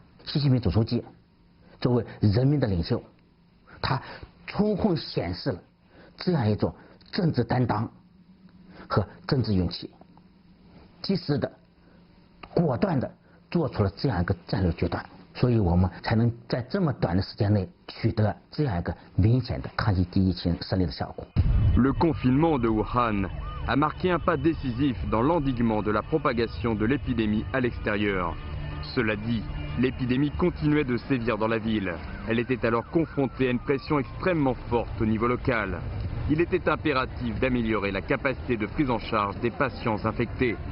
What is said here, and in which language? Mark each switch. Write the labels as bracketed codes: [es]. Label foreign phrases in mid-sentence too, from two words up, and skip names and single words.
[zh] 习近平总书记作为人民的领袖，他充分显示了这样一种政治担当和政治勇气，及时的、果断的做出了这样一个战略决断，所以我们才能在这么短的时间内取得这样一个明显的抗击疫情胜利的效果。 [fr] Le confinement de Wuhan a marqué un pas décisif dans l'endiguement de la propagation de l'épidémie à l'extérieur. Cela dit, l'épidémie continuait de sévir dans la ville. Elle était alors confrontée à une pression extrêmement forte au niveau local. Il était impératif d'améliorer la capacité de prise en charge des patients infectés.